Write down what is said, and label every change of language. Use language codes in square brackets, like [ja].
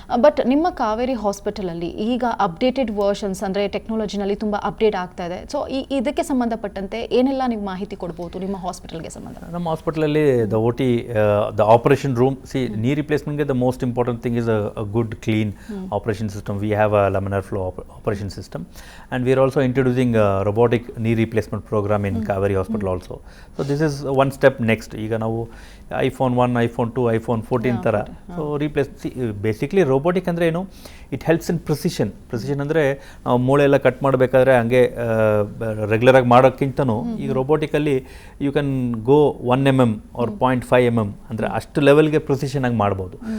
[kn] But ನಿಮ್ಮ ಕಾವೇರಿ ಹಾಸ್ಪಿಟಲಲ್ಲಿ ಈಗ ಅಪ್ಡೇಟೆಡ್ ವರ್ಷನ್ಸ್ ಅಂದರೆ ಟೆಕ್ನಾಲಜಿನಲ್ಲಿ ತುಂಬ ಅಪ್ಡೇಟ್ ಆಗ್ತಾ ಇದೆ. ಸೊ ಇದಕ್ಕೆ ಸಂಬಂಧಪಟ್ಟಂತೆ ಏನೆಲ್ಲ ನೀವು ಮಾಹಿತಿ ಕೊಡ್ಬೋದು ನಿಮ್ಮ ಹಾಸ್ಪಿಟಲ್ಗೆ ಸಂಬಂಧ? ನಮ್ಮ ಹಾಸ್ಪಿಟಲಲ್ಲಿ [en] The OT the operation room knee ರಿಪ್ಲೇಸ್ಮೆಂಟ್ಗೆ the most important thing is a good clean operation system. We have a laminar flow operation system and we are also introducing a robotic knee replacement program in Kaveri Hospital also. So this is one step next. [kn] ಈಗ ನಾವು [en] iPhone 1, iPhone 2, iPhone 14 ಥರ so replace basically robotic [kn] ಅಂದರೆ ಏನು, [en] It helps in precision. [kn] ಅಂದರೆ ನಾವು ಮೂಳೆ ಎಲ್ಲ cut ಮಾಡಬೇಕಾದ್ರೆ ಹಂಗೆ ರೆಗ್ಯುಲರಾಗಿ ಮಾಡೋಕ್ಕಿಂತನೂ ಈಗ ರೋಬೋಟಿಕಲ್ಲಿ [en] you can go 1 mm or 0.5 mm [kn] ಅಂದರೆ ಅಷ್ಟು ಲೆವೆಲ್ಗೆ ಪ್ರಿಸಿಷನ್ ಆಗಿ ಮಾಡ್ಬೋದು.